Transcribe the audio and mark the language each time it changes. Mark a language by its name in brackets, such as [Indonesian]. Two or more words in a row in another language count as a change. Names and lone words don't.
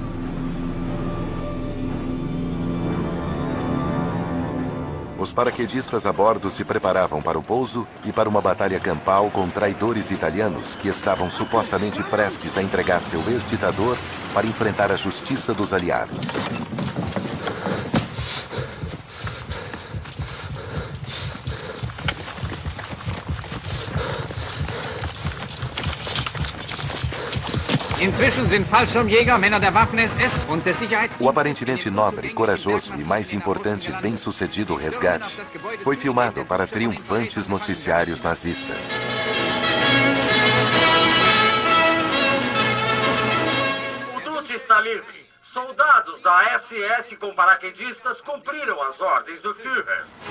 [Portuguese] Os paraquedistas a bordo se preparavam para o pouso e para uma batalha campal com traidores italianos que estavam supostamente prestes a entregar seu ex-ditador para enfrentar a justiça dos aliados. [German] Inzwischen sind Fallschirmjäger, Männer der Waffen-SS und des Sicherheitsdienstes... [Portuguese] O aparentemente nobre, corajoso e, mais importante, bem-sucedido resgate foi filmado para triunfantes noticiários nazistas. O Duque está livre. Soldados da SS com paraquedistas cumpriram as ordens do Führer.